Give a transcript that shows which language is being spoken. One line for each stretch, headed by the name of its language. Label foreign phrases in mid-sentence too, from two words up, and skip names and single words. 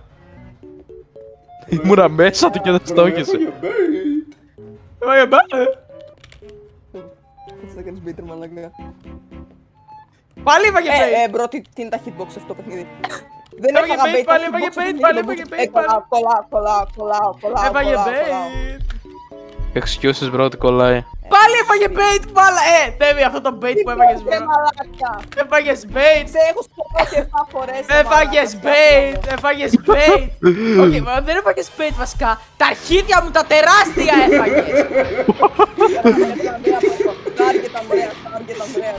Greek: Ήμουνα μέσα του και δεν στόχισε. Έφαγε bait. Έτσι θα κάνεις beater μαλάκα. Πάλι έφαγε bait. Bro, τι είναι τα hitbox αυτό το παιχνίδι. Δεν Έφαγε έφαγα bait, bait, πάλι τα έφαγε hitbox στο bait, παιχνίδι πάλι μου. έφαγε bait, Κολλάω. Έφαγε bait.
English: Excuses, bro,
Greek: ότι κολλάει. Πάλι έφαγε bait, μπάλα. Θέμη αυτό το bait που έφαγες bro. Μαλάκα. Έφαγες bait. Σε έχω σκοτώσει 7 φορές. Έφαγες bait, έφαγες bait. Όχι, μα δεν έφαγες bait βασικά. Τα αρχίδια μου τα τεράστια έφαγες.
English: Target Andreas.